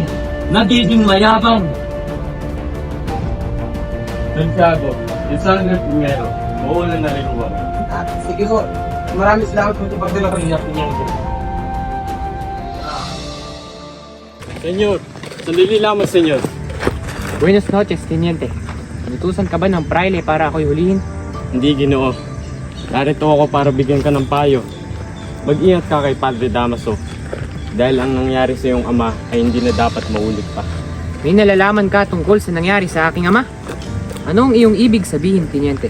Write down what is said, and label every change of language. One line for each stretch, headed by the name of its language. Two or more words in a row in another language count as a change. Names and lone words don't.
Filipino: Nagiging mayabang. Santiago, isang primero, mauna na rin Juan. Sige ko, maraming salamat po ito pagdala ko niya po niya. Senyor, sandali lamang, senyor.
Spanish: Buenas noches, Teniente.
Filipino: Inutusan ka ba ng praile para ako'y hulihin? Hindi, Ginoo. Narito ako para bigyan ka ng payo. Mag-ingat ka kay Padre Damaso. Dahil ang nangyari sa iyong ama ay hindi na dapat maulit pa. May nalalaman ka tungkol sa nangyari sa aking ama? Ano ang iyong ibig sabihin, Teniente?